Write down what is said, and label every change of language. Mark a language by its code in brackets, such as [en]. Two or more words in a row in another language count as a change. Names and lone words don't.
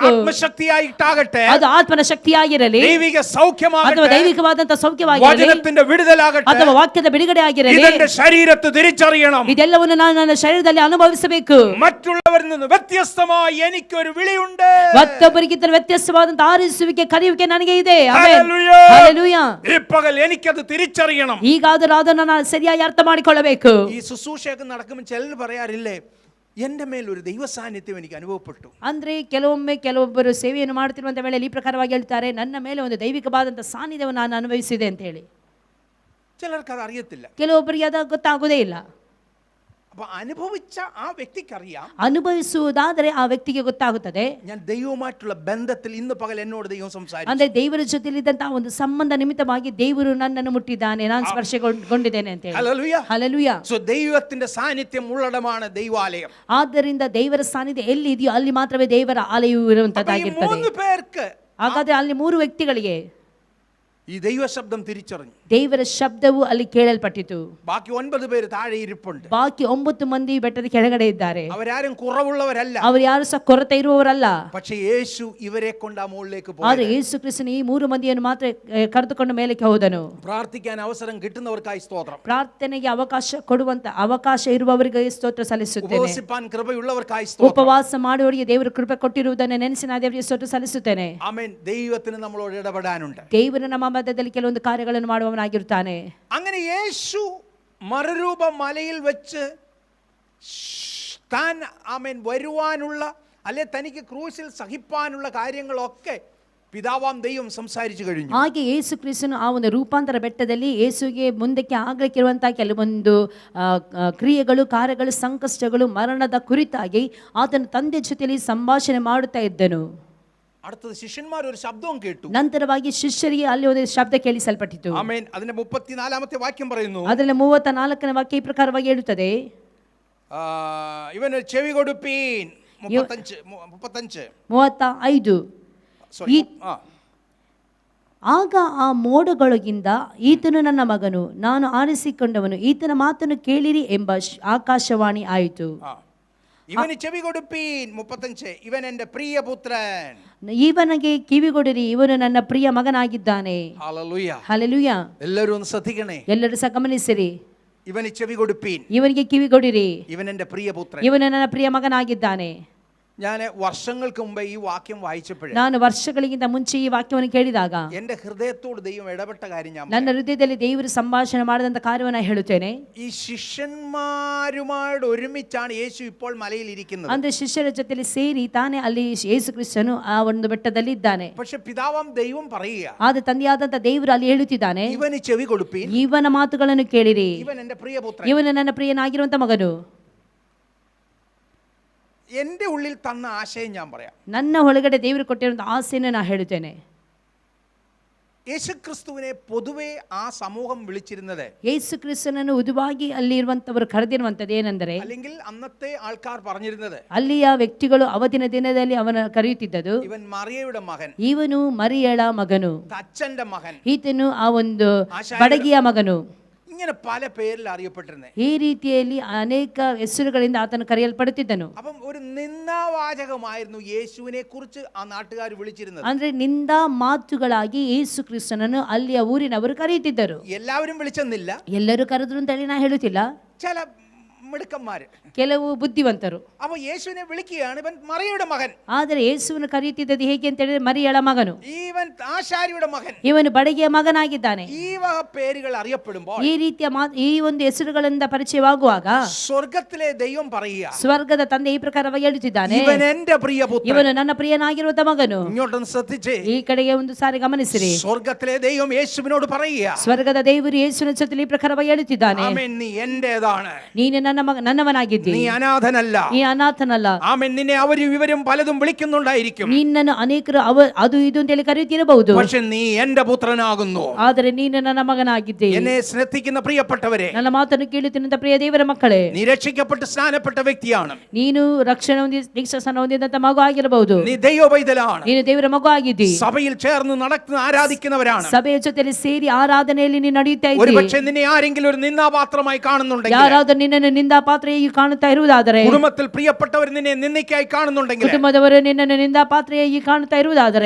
[ml] ആത്മശക്തിയായിട്ടാകട്ടെ, [kn] ಅದು ಆತ್ಮನ ಶಕ್ತಿಯಾಗಿರಲಿ, [ml] ദൈവിക [kn] ಅಥವಾ [ml] സൗഖ്യമാകട്ടെ, [kn] ದೈವಿಕವಾದಂತಹ ಸೌಖ್ಯವಾಗಿರಲಿ, [ml] വചനത്തിന്റെ വിടുതലാകട്ടെ, [kn] ಅಥವಾ ವಾಕ್ಯದ ಬಿಡುಗಡೆ ಆಗಿರಲಿ, [ml] ഇതെന്റെ ശരീരത്ത് തിരിച്ചറിയണം. [kn] ಇದೆಲ್ಲವನ್ನು ನಾನು ನನ್ನ ಶರೀರದಲ್ಲಿ ಅನುಭವಿಸಬೇಕು. [ml] മറ്റുള്ളവരിൽ നിന്ന് വ്യത്യസ്തമായി എനിക്കൊരു വിളിയുണ്ട്. [kn] ಮತ್ತೊಬ್ಬರಿಗಿಂತ ವ್ಯತ್ಯಾಸವಾದಂತಹ ಆರಿಸುವಿಕೆ, ಕರೆಯುವಿಕೆ ನನಗೆ ಇದೆ. [ml] ഹല്ലേലൂയ. [kn] ಹಲ್ಲೆಲೂಯಾ. [ml] ഈ പകൽ എനിക്കത് തിരിച്ചറിയണം. [kn] ಈಗಾದರೂ ಅದನ್ನು ನಾನು ಸರಿಯಾಗಿ ಅರ್ಥ ಮಾಡಿಕೊಳ್ಳಬೇಕು. [ml] ഈ ശുശ്രൂഷയൊക്കെ നടക്കുമ്പോൾ ചിലർ പറയാറില്ലേ, എന്റെ മേൽ ഒരു ദൈവ സാന്നിധ്യം എനിക്ക് അനുഭവപ്പെട്ടു. [kn] ಅಂದ್ರೆ ಕೆಲವೊಮ್ಮೆ ಕೆಲವೊಬ್ಬರು ಸೇವೆಯನ್ನು ಮಾಡುತ್ತಿರುವಂತ ವೇಳೆಯಲ್ಲಿ ಈ ಪ್ರಕಾರವಾಗಿ ಹೇಳ್ತಾರೆ, ನನ್ನ ಮೇಲೆ ಒಂದು ದೈವಿಕವಾದಂತಹ ಸಾನ್ನಿಧ್ಯವನ್ನು ನಾನು ಅನುಭವಿಸಿದೆ ಅಂತ ಹೇಳಿ. [ml] ചിലർക്ക് അത് അറിയത്തില്ല. [kn] ಕೆಲವೊಬ್ಬರಿಗೆ ಅದು ಗೊತ್ತಾಗುವುದೇ ಇಲ್ಲ. [ml] അപ്പൊ അനുഭവിച്ച ആ വ്യക്തിക്കറിയാം, [kn] ಅನುಭವಿಸುವುದಾದರೆ ಆ ವ್ಯಕ್ತಿಗೆ ಗೊತ್ತಾಗುತ್ತದೆ, [ml] ഞാൻ ദൈവവുമായിട്ടുള്ള ബന്ധത്തിൽ ഇന്ന് പകൽ എന്നോട് ദൈവം സംസാരിച്ചു. [kn] ಅಂದ್ರೆ ದೇವರ ಜೊತೆಲಿದ್ದಂತಹ ಒಂದು ಸಂಬಂಧ ನಿಮಿತ್ತವಾಗಿ ದೇವರು ನನ್ನನ್ನು ಮುಟ್ಟಿದ್ದಾನೆ, ನಾನು ಸ್ಪರ್ಶಗೊಂಡಿದ್ದೇನೆ ಅಂತ ಹೇಳಿ. [ml] ഹല്ലേലൂയ. [kn] ಹಲ್ಲೆಲೂಯಾ. [ml] സോ ദൈവത്തിന്റെ സാന്നിധ്യം ഉള്ളടമാണ് ദൈവാലയം. [kn] ಆದ್ದರಿಂದ ದೇವರ ಸಾನ್ನಿಧ್ಯ ಎಲ್ಲಿ ಇದೆಯೋ ಅಲ್ಲಿ ಮಾತ್ರವೇ ದೇವರ ಆಲಯವು [ml] അപ്പൊ ഈ [kn] ಇರುವಂತದ್ದಾಗಿರ್ತದೆ. [ml] 3 പേർക്ക് [kn] ಹಾಗಾದ್ರೆ ಅಲ್ಲಿ 3 ವ್ಯಕ್ತಿಗಳಿಗೆ [ml] ഈ ദൈവ ശബ്ദം തിരിച്ചറിഞ്ഞു. [kn] ದೇವರ ಶಬ್ದವು ಅಲ್ಲಿ ಕೇಳಲ್ಪಟ್ಟಿತು. [ml] ബാക്കി 9 പേര് താഴെ ഇരിപ്പുണ്ട്. [kn] ಬಾಕಿ 9 ಮಂದಿ ಬೆಟ್ಟದ ಕೆಳಗಡೆ ಇದ್ದಾರೆ. [ml] അവരാരും കുറവുള്ളവരല്ല, [kn] ಅವರು ಯಾರು ಸಹ ಕೊರತೆ ಇರುವವರಲ್ಲ. [ml] പക്ഷേ യേശു ഇവരെ കൊണ്ട് ആ മുകളിലേക്ക് [kn] ಆದ್ರೆ [ml] പോയി. [kn] ಯೇಸು ಕ್ರಿಸ್ತನು ಈ 3 ಮಂದಿಯನ್ನು ಮಾತ್ರ ಕರೆದುಕೊಂಡು ಮೇಲಕ್ಕೆ ಹೋದನು. [ml] പ്രാർത്ഥിക്കാൻ അവസരം കിട്ടുന്നവർക്കായി സ്തോത്രം. [kn] ಪ್ರಾರ್ಥನೆಗೆ ಅವಕಾಶ ಇರುವವರಿಗೆ ಸ್ತೋತ್ರ ಸಲ್ಲಿಸುತ್ತೇನೆ. [ml] ഉപവസിപ്പാൻ കൃപയുള്ളവർക്കായി സ്തോത്രം. [kn] ಉಪವಾಸ ಮಾಡುವವರಿಗೆ ದೇವರು ಕೃಪೆ ಕೊಟ್ಟಿರುವುದನ್ನು ನೆನೆಸಿ ನಾನು ದೇವರಿಗೆ ಸ್ತೋತ್ರ ಸಲ್ಲಿಸುತ್ತೇನೆ. [ml] ആമേൻ. ദൈവത്തിന് നമ്മളോട് ഇടപെടാനുണ്ട്. [kn] ದೇವರು ನಮ್ಮ ಮಧ್ಯದಲ್ಲಿ ಕೆಲವೊಂದು ಕಾರ್ಯಗಳನ್ನು ಮಾಡುವವನಾಗಿರುತ್ತಾನೆ. [ml] അങ്ങനെ യേശു മറുരൂപ മലയിൽ വെച്ച് താൻ ആമേൻ വരുവാനുള്ള, അല്ലെ തനിക്ക് ക്രൂശിൽ സഹിപ്പാനുള്ള കാര്യങ്ങളൊക്കെ പിതാവാം ദൈവം സംസാരിച്ചു കഴിഞ്ഞു. [kn] ಹಾಗೆ ಯೇಸು ಕ್ರಿಸ್ತನು ಆ ಒಂದು ರೂಪಾಂತರ ಬೆಟ್ಟದಲ್ಲಿ ಯೇಸುಗೆ ಮುಂದಕ್ಕೆ ಆಗ್ಲಿಕ್ಕಿರುವಂತಹ ಕೆಲವೊಂದು ಕ್ರಿಯೆಗಳು, ಕಾರ್ಯಗಳು, ಸಂಕಷ್ಟಗಳು, ಮರಣದ ಕುರಿತಾಗಿ ಆತನ ತಂದೆ ಜೊತೆಯಲ್ಲಿ ಸಂಭಾಷಣೆ ಮಾಡುತ್ತಾ ಇದ್ದನು. [ml] അടുത്തത് ശിഷ്യന്മാർ ഒരു ശബ്ദവും കേട്ടു. [kn] ನಂತರವಾಗಿ ಶಿಷ್ಯರಿಗೆ ಅಲ್ಲಿ ಒಂದು ಶಬ್ದ ಕೇಳಿಸಲ್ಪಟ್ಟಿತು. [ml] ആമേൻ. അതിന്റെ 34ാമത്തെ വാക്യം പറയുന്നു, [kn] ಅದರಲ್ಲಿ 34ನೇ ವಾಕ್ಯ ಈ ಪ್ರಕಾರವಾಗಿ ಹೇಳುತ್ತದೆ, [ml] ഇവന് ചെവി കൊടുപ്പീൻ. [kn] 35 ಆಗ ಆ ಮೋಡಗಳೊಳಗಿಂದ, ಈತನು ನನ್ನ ಮಗನು, ನಾನು ಆರಿಸಿಕೊಂಡವನು, ಈತನ ಮಾತನ್ನು ಕೇಳಿರಿ ಎಂಬ ಆಕಾಶವಾಣಿ ಆಯಿತು. [ml] ಇವನು ചെവി കൊടുപ്പീൻ. 35 ಇವൻ എൻ്റെ പ്രിയപുത്രൻ. [kn] ಇವನಿಗೆ ಕಿವಿಗೊಡಿರಿ, ಇವನು ನನ್ನ ಪ್ರಿಯ ಮಗನಾಗಿದ್ದಾನೆ. [ml] ഹല്ലേലൂയ. [kn] ಹಲ್ಲೆಲೂಯಾ. [ml] എല്ലാവരും ഒന്ന് ശ്രദ്ധിക്കണേ. [kn] ಎಲ್ಲರೂ ಸಹ ಗಮನಿಸಿರಿ. [ml] ಇವನು ചെവി കൊടുപ്പീൻ. [kn] ಇವನಿಗೆ ಕಿವಿಗೊಡಿರಿ, [ml] ಇವൻ എൻ്റെ പ്രിയപുത്രൻ. [kn] ಇವನು ನನ್ನ ಪ್ರಿಯ ಮಗನಾಗಿದ್ದಾನೆ. [ml] ഞാൻ വർഷങ്ങൾക്ക് മുമ്പ് ഈ വാക്യം വായിച്ചപ്പോൾ, [kn] ನಾನು ವರ್ಷಗಳಿಗಿಂತ ಮುಂಚೆ ಈ ವಾಕ್ಯವನ್ನು ಕೇಳಿದಾಗ [ml] എൻ്റെ ഹൃദയത്തോട് ദൈവം ഇടപെട്ട കാര്യം ഞാൻ [kn] ನನ್ನ ಹೃದಯದಲ್ಲಿ ದೇವರು ಸಂಭಾಷಣೆ ಮಾಡಿದಂತ ಕಾರ್ಯವನ್ನು ಹೇಳುತ್ತೇನೆ. [ml] ഈ ശിഷ്യന്മാരുമായിട്ട് ഒരുമിച്ചാണ് യേശു ഇപ്പോൾ മലയിൽ ഇരിക്കുന്നത്. [kn] ಅಂದ್ರೆ ಶಿಷ್ಯರ ಜೊತೆಲಿ ಸೇರಿ ತಾನೇ ಅಲ್ಲಿ ಯೇಸು ಕ್ರಿಸ್ತನು ಆ ಒಂದು ಬೆಟ್ಟದಲ್ಲಿ ಇದ್ದಾನೆ. [ml] പക്ഷെ പിതാവാം ദൈവം പറയുക, [kn] ಆದ್ರೆ ತಂದೆಯಾದಂತ ದೇವರು ಅಲ್ಲಿ ಹೇಳುತ್ತಿದ್ದಾನೆ, [ml] ಇವನು ചെവി കൊടുപ്പീൻ. [kn] ಇವನ ಮಾತುಗಳನ್ನು ಕೇಳಿರಿ, [ml] ಇವൻ എൻ്റെ പ്രിയപുത്രൻ. [kn] ಇವನು ನನ್ನ ಪ್ರಿಯನಾಗಿರುವಂತ ಮಗನು. [ml] എൻ്റെ ഉള്ളിൽ തന്ന ആശയം ഞാൻ പറയാം. [kn] ನನ್ನ ಒಳಗಡೆ ದೇವರು ಕೊಟ್ಟಿರುವಂತ ಆಸೆಯನ್ನು ನಾನು ಹೇಳುತ್ತೇನೆ. [ml] യേശുക്രിസ്തുവിനെ പൊതുവെ ആ സമൂഹം വിളിച്ചിരുന്നത്, [kn] ಯೇಸು ಕ್ರಿಸ್ತನನ್ನು ಉದುವಾಗಿ ಅಲ್ಲಿ ಇರುವಂತವರು ಕರೆದಿರುವಂತದ್ದು ಏನೆಂದರೆ, [ml] അല്ലെങ്കിൽ അന്നത്തെ ആൾക്കാർ പറഞ്ഞിരുന്നത്, [kn] ಅಲ್ಲಿಯ ವ್ಯಕ್ತಿಗಳು ಅವತ್ತಿನ ದಿನದಲ್ಲಿ ಅವನ ಕರೆಯುತ್ತಿದ್ದದು, [ml] ഇവൻ മറിയയുടെ മകൻ, [kn] ಇವನು ಮರಿಯಳ ಮಗನು, [ml] അച്ഛന്റെ മകൻ, [kn] ಈತನು ಆ ಒಂದು ಬಡಗಿಯ ಮಗನು. [ml] ഇങ്ങനെ പല പേരിൽ അറിയപ്പെട്ടിരുന്നേ. [kn] ಈ ರೀತಿಯಲ್ಲಿ ಅನೇಕ ಹೆಸರುಗಳಿಂದ ಆತನು ಕರೆಯಲ್ಪಡುತ್ತಿದ್ದನು. [ml] അപ്പം ഒരു നിന്ദാവാചകമായിരുന്നു യേശുവിനെ കുറിച്ച് ആ നാട്ടുകാർ വിളിച്ചിരുന്നത്. [kn] ಅಂದ್ರೆ ನಿಂದಾ ಮಾತುಗಳಾಗಿ ಯೇಸು ಕ್ರಿಸ್ತನನ್ನು ಅಲ್ಲಿಯ ಊರಿನವರು ಕರೆಯುತ್ತಿದ್ದರು. [ml] എല്ലാവരും വിളിച്ചെന്നില്ല, [kn] ಎಲ್ಲರೂ ಕರೆದ್ರು ಅಂತ ಹೇಳಿ ನಾ ಹೇಳುತ್ತಿಲ್ಲ. [ml] ചില മിടുക്കന്മാര്. [kn] ಕೆಲವು ಬುದ್ಧಿವಂತರು. [ml] അപ്പൊ യേശുവിനെ വിളിക്കുകയാണ്, ഇവൻ മറിയയുടെ മകൻ, [kn] ಆದರೆ ಯೇಸುವನ್ನು ಕರೆಯುತ್ತಿದ್ದದ್ದು ಹೇಗೆ ಅಂತ ಹೇಳಿದ್ರೆ ಮರಿಯಳ ಮಗನು, [ml] ഇവൻ ആശാരിയുടെ മകൻ. [kn] ಇವನು ಬಡಗಿಯ ಮಗನಾಗಿದ್ದಾನೆ. [ml] ഈ വക പേരുകൾ അറിയപ്പെടുമ്പോൾ [kn] ಈ ರೀತಿಯ ಈ ಒಂದು ಹೆಸರುಗಳಿಂದ ಪರಿಚಯವಾಗುವಾಗ [ml] സ്വർഗത്തിലെ ദൈവം പറയുക, [kn] ಸ್ವರ್ಗದ ತಂದೆ ಈ ಪ್ರಕಾರವಾಗಿ ಹೇಳುತ್ತಿದ್ದಾನೆ, [ml] ഇവൻ എന്റെ പ്രിയപുത്രൻ. [kn] ಇವನು ನನ್ನ ಪ್ರಿಯನಾಗಿರುವಂತ ಮಗನು. [ml] ഇങ്ങോട്ടൊന്ന് ശ്രദ്ധിച്ചേ. [kn] ಈ ಕಡೆಗೆ ಒಂದು ಸಾರಿ ಗಮನಿಸಿರಿ. [ml] സ്വർഗത്തിലെ ദൈവം യേശുവിനോട് പറയുക, [kn] ಸ್ವರ್ಗದ ದೇವರು ಯೇಸುವಿನ ಜೊತೆ ಈ ಪ್ರಕಾರವಾಗಿ ಹೇಳುತ್ತಿದ್ದಾನೆ, [ml] ആമേൻ, നീ എന്റേതാണ്, [kn] ನೀನು ನನ್ನವನಾಗಿದ್ದಿ, [ml] നീ അനാഥനല്ല. [kn] ನೀ ಅನಾಥನಲ್ಲ. [ml] ആമേൻ, നിന്നെ അവരും ഇവരും പലതും വിളിക്കുന്നുണ്ടായിരിക്കും, [kn] ನಿನ್ನನ್ನು ಅನೇಕರು ಅದು ಇದು ಅಂತೇಳಿ ಕರೆಯುತ್ತಿರಬಹುದು, [ml] പക്ഷെ നീ എന്റെ പുത്രനാകുന്നു. [kn] ಆದರೆ ನೀನು ನನ್ನ ಮಗನಾಗಿದ್ದಿ. [ml] എന്നെ ശ്രദ്ധിക്കുന്ന പ്രിയപ്പെട്ടവരെ, [kn] ನನ್ನ ಮಾತನ್ನು ಕೇಳುತ್ತಿರುವಂತ ಪ್ರಿಯ ದೇವರ ಮಕ್ಕಳೇ, [ml] നീ രക്ഷിക്കപ്പെട്ട് സ്നാനപ്പെട്ട വ്യക്തിയാണ്, [kn] ನೀನು ರಕ್ಷಣೆ ಹೊಂದಿ ದೀಕ್ಷಾಸ್ನಾನ ಹೊಂದಿದಂತ ಮಗು ಆಗಿರಬಹುದು, [ml] നീ ദൈവപൈതലാണ്, [kn] ನೀನು ದೇವರ ಮಗು ಆಗಿದ್ದಿ, [ml] സഭയിൽ ചേർന്ന് നടക്കുന്ന ആരാധിക്കുന്നവരാണ്. [kn] ಸಭೆಯ ಜೊತೆಯಲ್ಲಿ ಸೇರಿ ಆರಾಧನೆಯಲ್ಲಿ ನೀನು ನಡೆಯುತ್ತಾ [ml] ഒരു [kn] ಇದ್ದಿ. [ml] പക്ഷേ നിന്നെ ആരെങ്കിലും ഒരു നിന്ദാപാത്രമായി കാണുന്നുണ്ടെങ്കിൽ, [kn] ಯಾರಾದರೂ ನಿನ್ನನ್ನು ನಿಂದಾಪಾತ್ರೆಯಾಗಿ ಕಾಣುತ್ತಾ ಇರುವುದಾದರೆ, [ml] കുടുംബത്തിൽ പ്രിയപ്പെട്ടവർ നിന്നെ നിന്ദിക്കായി കാണുന്നുണ്ടെങ്കിൽ, [kn] ಕುಟುಂಬದವರು ನಿನ್ನನ್ನು ನಿಂದಾಪಾತ್ರೆಯಾಗಿ ಕಾಣುತ್ತಾ ಇರುವುದಾದರೆ,